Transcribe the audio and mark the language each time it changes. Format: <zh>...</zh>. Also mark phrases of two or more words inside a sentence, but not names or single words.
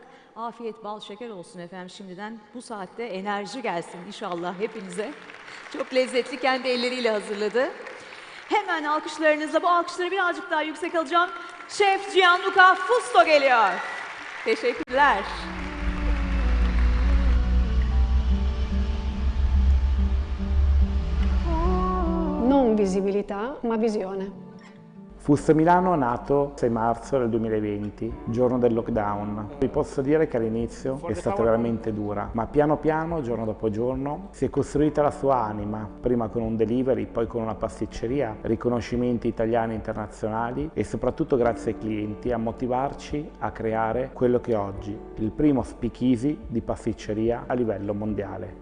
<tr>Afiyet, bal, şeker olsun efendim şimdiden. Bu saatte enerji gelsin inşallah hepinize. Çok lezzetli, kendi elleriyle hazırladı. Hemen alkışlarınızla, bu alkışları birazcık daha yüksek alacağım. Şef Gianluca Fusto geliyor. Teşekkürler.</tr> <it>Non visibilità, ma visione. Fusto Milano nato 6 marzo del 2020, giorno del lockdown. Vi posso dire che all'inizio è stata veramente dura, ma piano piano, giorno dopo giorno, si è costruita la sua anima, prima con un delivery, poi con una pasticceria, riconoscimenti italiani e internazionali e soprattutto grazie ai clienti a motivarci a creare quello che è oggi, il primo speakeasy di pasticceria a livello mondiale.</it>